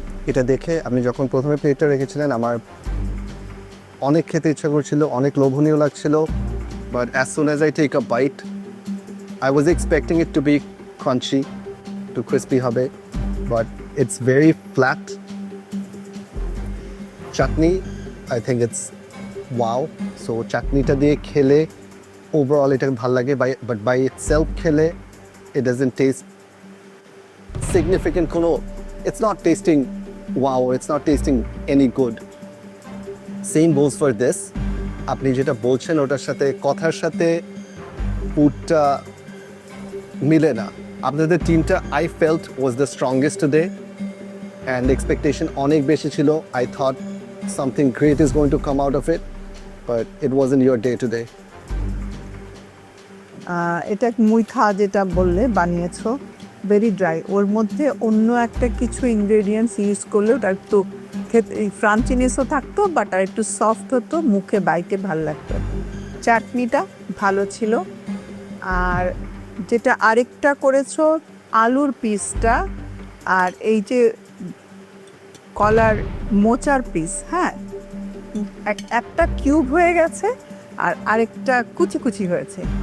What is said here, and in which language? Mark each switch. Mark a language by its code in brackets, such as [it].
[bn] এটা দেখে আপনি যখন প্রথমে প্লেটটা রেখেছিলেন আমার অনেক খেতে ইচ্ছা করছিল, অনেক লোভনীয় লাগছিল, [en] But as soon as I take a bite I was expecting it to be crunchy, too crispy হবে, but it's very flat. Chutney I think it's wow. [bn] So চাটনিটা দিয়ে খেলে ওভারঅল এটা ভালো লাগে, বাট বাই ইটসেলফ খেলে [en] it doesn't taste significant kono, it's not tasting wow, it's not tasting any good. Same goes for this. [bn] আপনি যেটা বলছেন ওটার সাথে কথার সাথে ফুডটা মিলে না। আপনাদের টিমটা [en] I felt was the strongest today and expectation [bn] অনেক বেশি ছিল. [en] I thought something great is going to come out of it, but it wasn't your day today. [bn] এটা মুইথা যেটা বললে বানিয়েছো [en] very dry, [bn] ওর মধ্যে অন্য একটা কিছু ইনগ্রেডিয়েন্টস ইউজ করলে ওটা একটু খেতে ফ্রাঞ্চিনেসও থাকতো, বাট আর একটু সফট হতো, মুখে বাইতে ভালো লাগতো। চাটনিটা ভালো ছিল। আর যেটা আরেকটা করেছো আলুর পিসটা আর এই যে কলার মোচার পিস, হ্যাঁ একটা কিউব হয়ে গেছে আর আরেকটা কুচি কুচি হয়েছে।